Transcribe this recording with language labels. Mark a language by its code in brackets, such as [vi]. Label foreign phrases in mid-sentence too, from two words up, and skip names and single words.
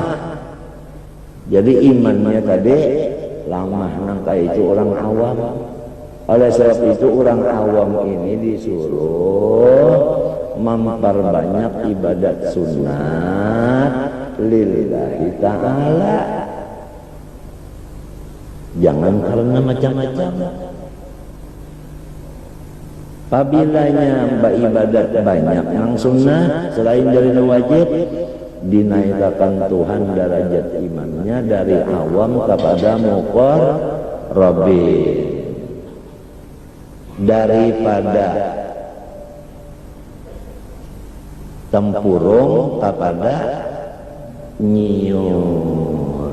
[id] Jadi imannya tadi lamah, nangka itu orang awam. Oleh sebab itu orang awam ini disuruh memperbanyak ibadat sunat [ar] لله تعالى. [id] Jangan karena macam-macam. Apabila ibadat banyak yang sunnah selain dari wajib, dinaikkan Tuhan derajat imannya dari awam kepada muqarrabin, daripada tempurung kepada nyiur.